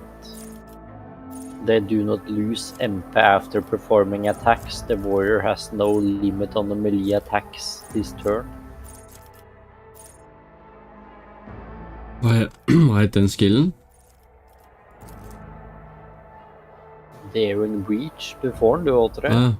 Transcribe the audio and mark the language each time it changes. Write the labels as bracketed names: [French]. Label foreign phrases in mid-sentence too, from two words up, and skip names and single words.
[English] They do not lose MP after performing attacks. The warrior has no limit on the melee attacks this turn. [Norwegian] Hva er den skillen? Daring Breach, du får den du også, tror jeg.